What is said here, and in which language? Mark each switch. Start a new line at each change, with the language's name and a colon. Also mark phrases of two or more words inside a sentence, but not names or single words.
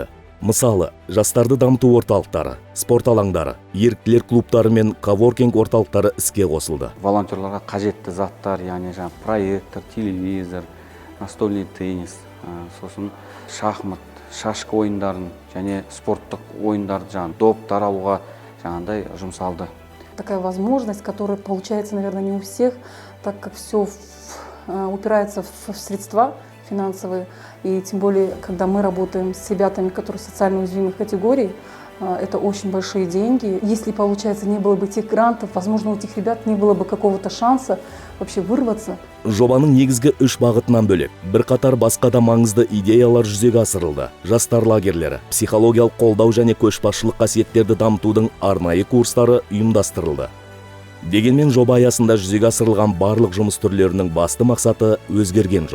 Kazakh: Мысалы, жастарды дамыту орталықтары, спорт алаңдары, еріктілер клубтары мен коворкинг орталықтары іске қосылды. Волонтерларға қажетті заттар, яғни проектор, телевизор,
Russian: настольный теннис,
Kazakh: сосын шахмат, шашка ойындарын және спорттық ойындарды доптар алуға жаңағындай жұмсалды.
Russian: Такая возможность, которая получается, наверное, не у всех, так как все упирается в средства финансовые. И тем более, когда мы работаем с ребятами, которые социально уязвимых категорий, это очень большие деньги. Если, получается, не было бы этих грантов, возможно, у этих ребят не было бы какого-то шанса вообще вырваться.
Kazakh: Жобаның негізгі 3 бағытынан бөлек, бірқатар басқа да маңызды идеялар жүзеге асырылды. Жастар лагерлері, психологиялық қолдау және көшбасшылық қасиеттерді дамытудың арнайы курстары ұйымдастырылды. Дегенмен жоба аясында жүзеге асырылған барлық жұмыс түрлерінің басты мақсаты өзгерген жоқ.